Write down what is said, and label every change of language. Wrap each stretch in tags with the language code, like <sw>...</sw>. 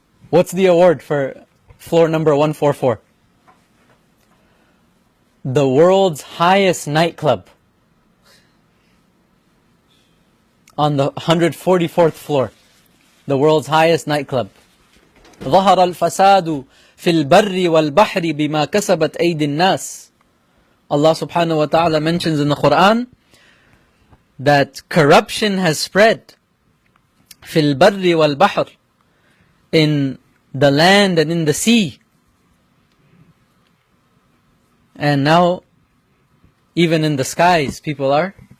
<en>What's the award for floor number 144? The world's highest nightclub on the 144th floor. The world's highest nightclub.</en> <ar>ظهر الفساد في البر والبحر بما كسبت أيدي الناس.</ar> <en>Allah subhanahu wa ta'ala mentions in the Quran that corruption has spread</en> <ar>في البر والبحر,</ar> <en>in the land and in the sea. And now, even in the skies, people are.</en>